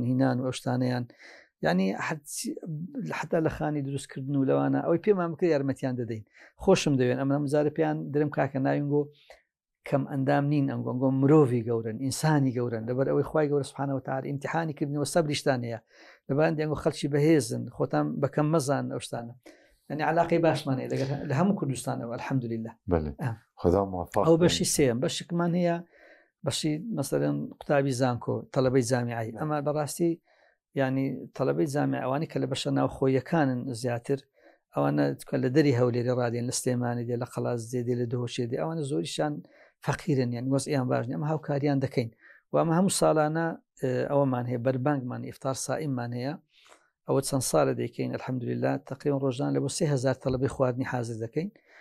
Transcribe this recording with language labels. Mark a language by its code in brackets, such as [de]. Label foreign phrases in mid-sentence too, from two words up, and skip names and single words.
[ckb] هینان و ئەوشتانەیان ینی حتا لە خانی دروستکردن و لەوانە ئەوەی پێمان بکە یارمەتیان دەدەین خۆشم دەوێن ئەمە مزارە پێیان درم کاکە ناوینگۆ کەم ئەندام نین ئەنگۆنگۆ مرۆڤی گەورن ئینسانی گەورن لەبەر ئەوەی خوای گەورە [ar] سبحانەه وتعالى [ckb] ئیمتیحانی کردنەوە سەبریشتان هەیە لەبەر دێنگۆ خەڵکی بەهێزن خۆتان بەکەم مەزان ئەو شتانە يعني علاقی باشمانەیە لە هەموو کوردستانەوە الحەمدولله. [fa] بله خدا موفق [ckb] ئەو بەشی سێم بەشێکمان هەیە بەشی مەسەرەن قوتابی زانکۆ تەلەبەی جامیعی ئەمە بەڕاستی ینی تەلەبەی جامیع ئەوانی کە لە بەشە ناوخۆیەکانن زیاتر ئەوانە لە دەری هەولێری ڕادێن لە سلێمانی دێ لە قەڵاز دێ لە دۆشێ دێ ئەوانە زۆریشان فەقیرن یان وەزعیان باشنی ئەمە هاوکاریان دەکەین و ئەمە هەموو ساڵانە ئەوەمان هەیە بەربانگمان ئیفتار سائیممان هەیە ئەوە چەند ساڵە دەکەین الحەمدولله تقریبا ڕۆژان لە بۆ 3000 تەلەبەی خواردنی حاضر دەکەین